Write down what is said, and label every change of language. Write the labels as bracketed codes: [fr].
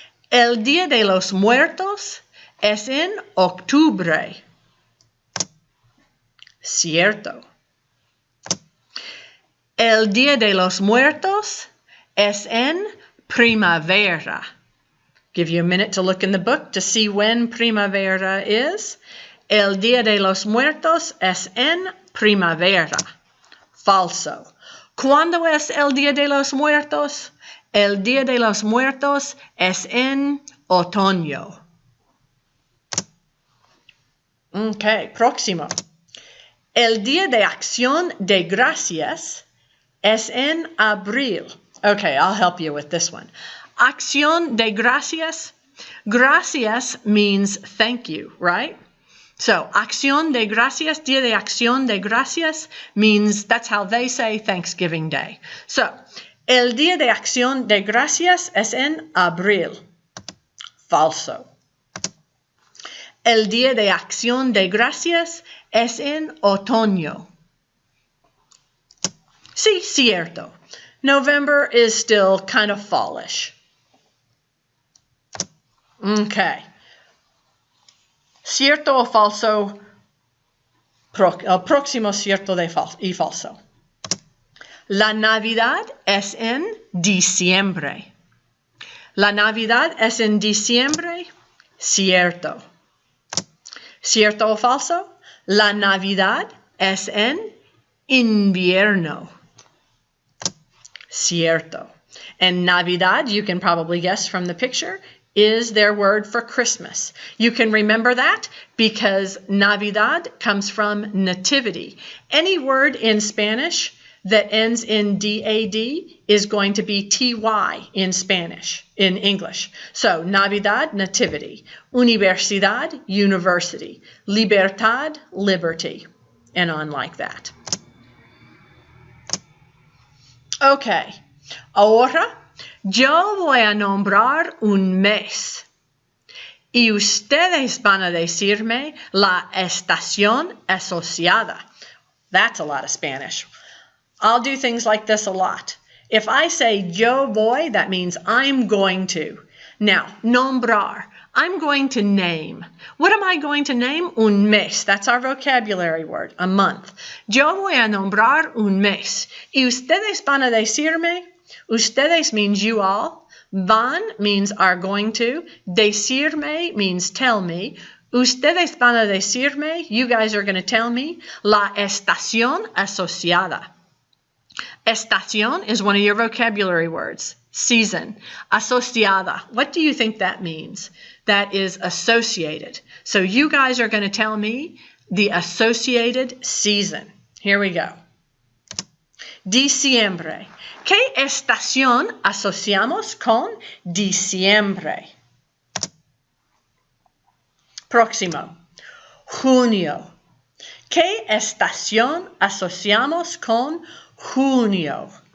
[es] El Día de los Muertos es en octubre. cierto. El Día de los Muertos es en primavera. [en] Give you a minute to look in the book to see when primavera is. [es] El Día de los Muertos es en primavera. Falso. ¿Cuándo es el Día de los Muertos? El Día de los Muertos es en otoño. Okay, próximo. El Día de Acción de Gracias es en abril. [en] Okay, I'll help you with this one. [es] Acción de Gracias. [en] Gracias means thank you, right? So, [es] Acción de Gracias, Día de Acción de Gracias [en] means that's how they say Thanksgiving Day. [es] So, el Día de Acción de Gracias es en abril. Falso. El Día de Acción de Gracias es en otoño. Sí, cierto. [en] November is still kind of fallish. Okay. [es] Cierto o falso, próximo cierto y falso. La Navidad es en diciembre. La Navidad es en diciembre, cierto. ¿Cierto o falso? La Navidad es en invierno. Cierto. [en] And Navidad, you can probably guess from the picture, is their word for Christmas. You can remember that because Navidad comes from nativity. Any word in Spanish that ends in DAD is going to be TY in Spanish, in English. So, Navidad, nativity. Universidad, university. Libertad, liberty. And on like that. Okay. [es] Ahora, yo voy a nombrar un mes. Y ustedes van a decirme la estación asociada. [en] That's a lot of Spanish. I'll do things like this a lot. If I say [es] yo voy, [en] that means I'm going to. Now, nombrar. I'm going to name. What am I going to name? [es] Un mes. [en] That's our vocabulary word, a month. [es] Yo voy a nombrar un mes. Y ustedes van a decirme. [en] Ustedes means you all. Van means are going to. Decirme means tell me. [es] Ustedes van a decirme, [en] you guys are going to tell me, [es] la estación asociada. [en] Estación is one of your vocabulary words. Season. Asociada. What do you think that means? That is associated. So you guys are going to tell me the associated season. Here we go. Diciembre. [es] ¿Qué estación asociamos con diciembre? Próximo. Junio. ¿Qué estación asociamos con junio?